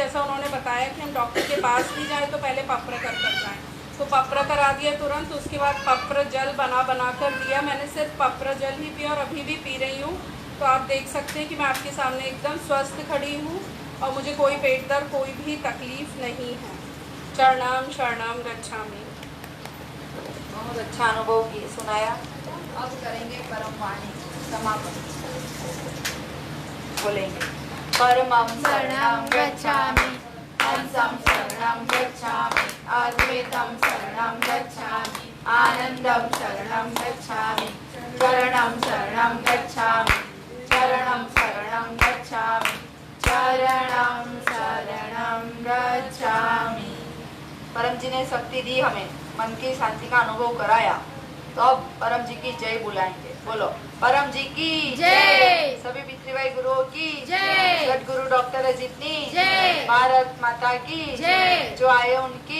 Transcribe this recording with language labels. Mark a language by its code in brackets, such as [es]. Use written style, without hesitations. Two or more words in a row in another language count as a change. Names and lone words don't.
[hi] जैसा उन्होंने बताया कि हम डॉक्टर के पास भी जाएँ तो पहले पप्र कर जाएँ, तो पप्र करा दिया तुरंत। उसके बाद पप्र जल बना कर दिया। मैंने सिर्फ पप्र जल ही पिया और अभी भी पी रही हूँ। तो आप देख सकते हैं कि मैं आपके सामने एकदम स्वस्थ खड़ी हूँ और मुझे कोई पेट दर्द, कोई भी तकलीफ नहीं है। [sa] चरणम शरणम गच्छामि। [hi] बहुत अच्छा अनुभव की सुनाया। अब करेंगे परम वाणी समापन। [sa] बोलेंगे परमं शरणं गच्छामि, हंसं शरणं गच्छामि, अद्वैतं शरणं गच्छामि, आनंदं शरणं गच्छामि, चरणं शरणं गच्छामि, चरणं शरणं गच्छामि, चरणं शरणं गच्छामि। [hi] परम जी ने शक्ति दी, हमें मन की शांति का अनुभव कराया। तो अब परम जी की जय बुलाएंगे। बोलो परम जी की जय। सभी पी3वाई गुरुओं की जय। सदगुरु डॉक्टर अजीतनी जय। भारत माता की जय। जो आए उनकी